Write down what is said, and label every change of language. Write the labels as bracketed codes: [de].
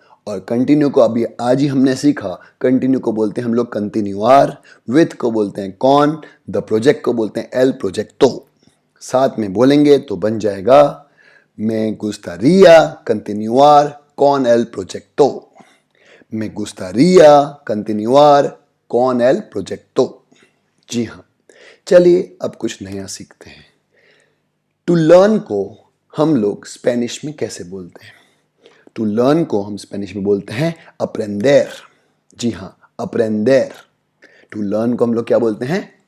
[hi] और कंटिन्यू को अभी आज ही हमने सीखा, कंटिन्यू को बोलते हैं हम लोग कंटिन्यूआर, विथ को बोलते हैं कॉन, द प्रोजेक्ट को बोलते हैं एल प्रोजेक्टो। साथ में बोलेंगे तो बन जाएगा [es] me gustaría continuar con el proyecto। me gustaría continuar con el proyecto। [hi] जी हाँ, चलिए अब कुछ नया सीखते हैं। टू लर्न को हम लोग स्पेनिश में कैसे बोलते हैं? टू लर्न को हम स्पेनिश में बोलते हैं aprender। जी हाँ, aprender। टू लर्न को हम लोग क्या बोलते हैं?